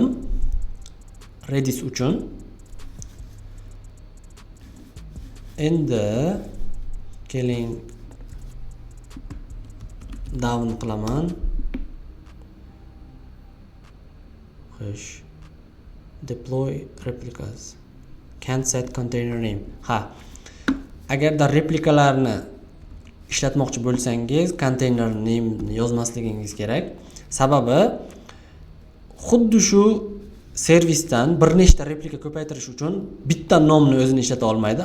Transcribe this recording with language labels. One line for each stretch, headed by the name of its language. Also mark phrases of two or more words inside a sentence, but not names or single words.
Uzbek: Redis uchun. Endi keling down qilaman. Xo'sh.
English: Deploy replicas. Can't set container name.
Uzbek: Ha. Agarda replikalarni ishlatmoqchi bo'lsangiz,
English: container name
Uzbek: yozmasligingiz kerak. Sababi xuddi shu servisdan bir nechta replika ko'paytirish uchun bitta nomni o'zini ishlata olmaydi.